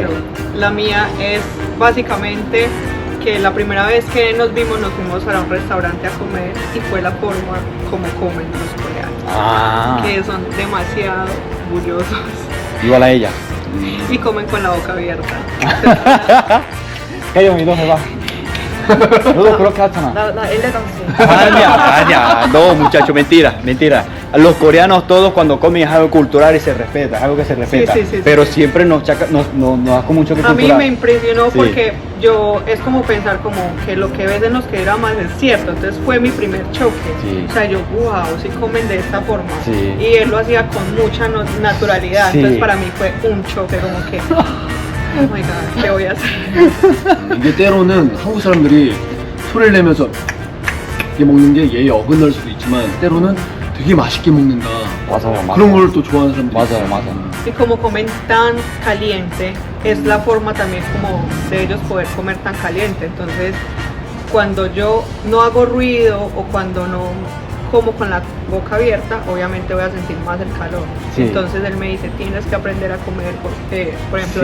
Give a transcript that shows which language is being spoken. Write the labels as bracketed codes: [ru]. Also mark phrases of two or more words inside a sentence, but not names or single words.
[es] pero la mía es básicamente que la primera vez que nos vimos nos fuimos a un restaurante a comer y fue la forma como comen los coreanos, que son demasiado orgullosos Igual a ella. y comen con la boca abierta. Cállame, ¿dónde va? No, creo que hasta [ko] 나 엘레강스. [es] Aña, no muchachos, mentira. Los coreanos todos cuando comen es algo cultural y se respeta, es algo que se respeta. Sí. Pero siempre nos da como un choque A mí cultural. me impresionó Sí. porque es como pensar como que lo que ves en los K-dramas es cierto, entonces fue mi primer choque. Sí. O sea, yo, wow, sí comen de esta forma. Sí. Y él lo hacía con mucha naturalidad, Sí. entonces para mí fue un choque como que, [en] oh my god, [es] ¿qué voy a hacer? [ko] 이게 때로는 한국 사람들이 소리를 내면서 이게 먹는 게 예의 어긋날 수도 있지만 때로는 되게 맛있게 먹는다. 맞아요. 그런 걸 또 좋아하는 사람들이 맞아요, 있어요. 맞아요. [es] Y como comen tan caliente, es la forma también como de ellos poder comer tan caliente. Entonces, cuando yo no hago ruido o cuando no como con la boca abierta, obviamente voy a sentir más el calor. Sí. Entonces él me dice, tienes que aprender a comer, porque, por ejemplo,